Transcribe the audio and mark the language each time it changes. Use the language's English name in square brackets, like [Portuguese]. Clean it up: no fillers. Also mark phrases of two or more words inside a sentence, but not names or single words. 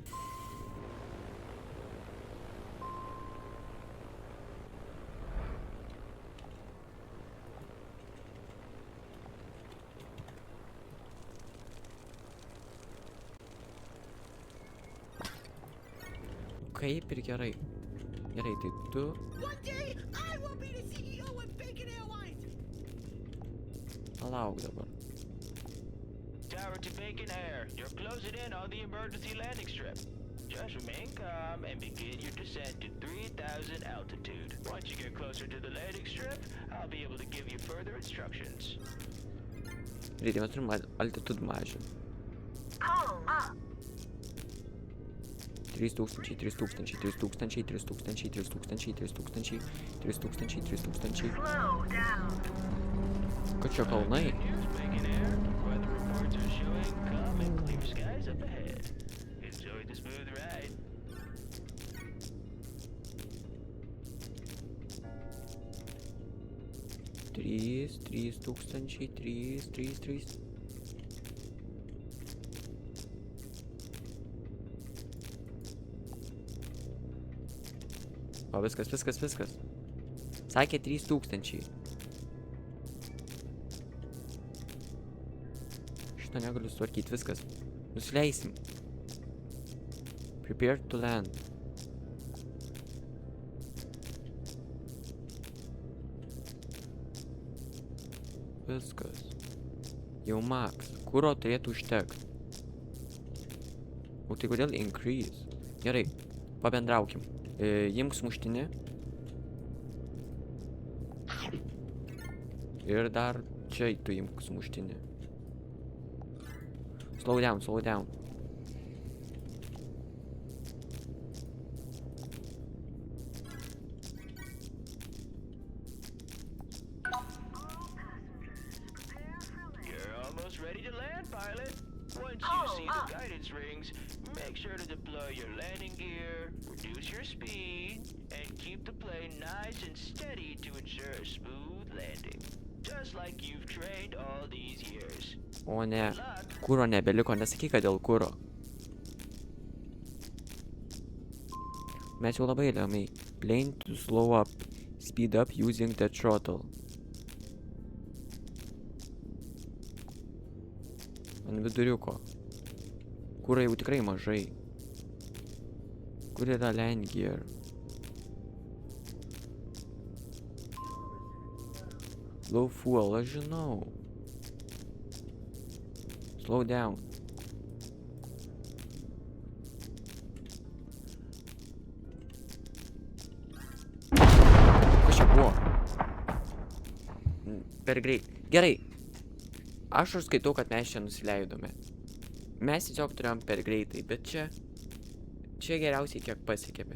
[Lithuanian] Kaip ir gerai. Gerai, tai tu... [English] One day, I will be the CEO of Bacon Airlines. [Lithuanian] Palauk dabar. [English] Tower to Bacon Air. You're closing in on the emergency landing strip. Just remain calm and begin your descent to 3,000 altitude. Once you get closer to the landing strip, I'll be able to give you further instructions. [Lithuanian] Reikia, mes turim altitude mažinti. [English] Pull up. 3000, 3000, 3000, 3000, 3000, 3000, 3000, 3000. Slow down. [Lithuanian] Kad čia kalnai? [English] Good news, Bacon Air. Weather reports are showing calm and clear skies up ahead. Enjoy the smooth ride. [Lithuanian] Trys tūkstančiai, 3. O, viskas. Sakė 3000. Šitą negaliu sutvarkyti, viskas. Nusileisim. [English] Prepare to land. [Lithuanian] Viskas. Jau max. Kuro turėtų užtekti. O tai kodėl increase? Gerai, pabendraukim. Imk sumuštinį. Ir dar čia tu imk sumuštinį. [English] Slow down. You're almost ready to land, pilot. Once you see the guidance rings, make sure to deploy your landing gear, reduce your speed, and keep the plane nice and steady to ensure a smooth landing. Just like you've trained all these years. [Lithuanian] O ne, kuro nebeliko, nesakyk, kad dėl kuro. Mes jau labai įdomiai. [English] Plane to slow up. Speed up using the throttle. [Lithuanian] Ant viduriuko. Kuro jau tikrai mažai. Kur yra [English] land gear? Low fuel, [Lithuanian] aš žinau. [English] Slow down. [Lithuanian] Kas čia buvo? Per greit. Gerai. Aš ir skaitau, kad mes čia nusileidome. Mes tiesiog turėjom per greitai, bet čia geriausiai kiek pasiekėme.